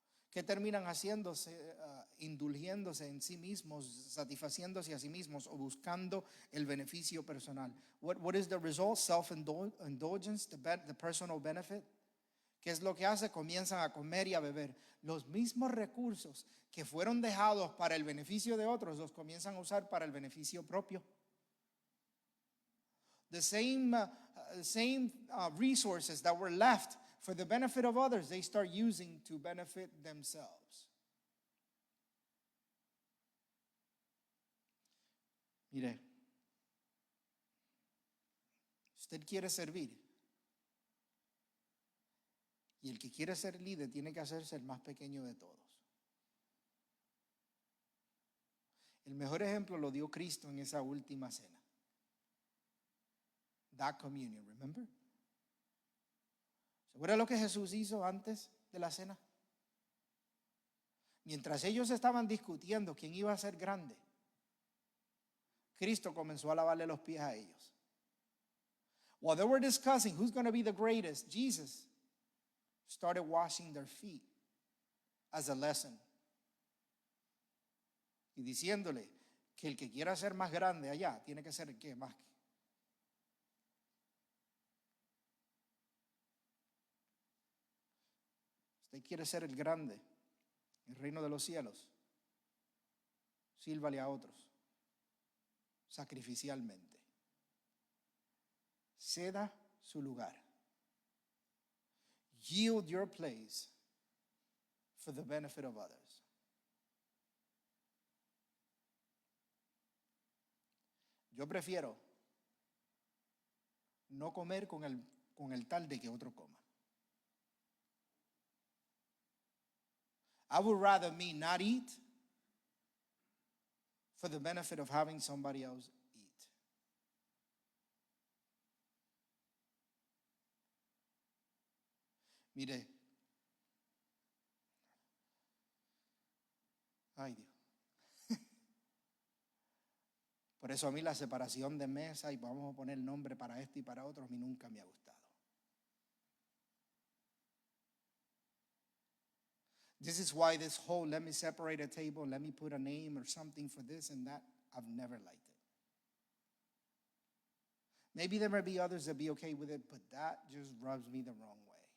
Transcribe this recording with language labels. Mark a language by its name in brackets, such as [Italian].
[Spanish] ¿Qué terminan haciéndose? Indulgiéndose en sí mismos, satisfaciéndose a sí mismos o buscando el beneficio personal. [English] What is the result? Self-indulgence, the personal benefit. [Spanish] ¿Qué es lo que hace? Comienzan a comer y a beber. Los mismos recursos que fueron dejados para el beneficio de otros los comienzan a usar para el beneficio propio. [English] The same resources that were left for the benefit of others, they start using to benefit themselves. [Spanish] Mire, usted quiere servir. Y el que quiere ser líder tiene que hacerse el más pequeño de todos. El mejor ejemplo lo dio Cristo en esa última cena. [English] That communion, remember? [Spanish] ¿Se acuerda lo que Jesús hizo antes de la cena? Mientras ellos estaban discutiendo quién iba a ser grande, Cristo comenzó a lavarle los pies a ellos. [English] While they were discussing who's going to be the greatest, Jesus started washing their feet as a lesson. [Spanish] Y diciéndole que el que quiera ser más grande allá tiene que ser el que más. Usted quiere ser el grande, el reino de los cielos, sírvale a otros sacrificialmente. Ceda su lugar. [English] Yield your place for the benefit of others. [Spanish] Yo prefiero no comer con el tal de que otro coma. [English] I would rather me not eat for the benefit of having somebody else eat. [Spanish] Mire, ay Dios. Por eso a mí la separación de mesa y vamos a poner nombre para esto y para otro, a mí nunca me ha gustado. [English] This is why this whole let me separate a table, let me put a name or something for this and that, I've never liked it. Maybe there may be others that be okay with it, but that just rubs me the wrong way.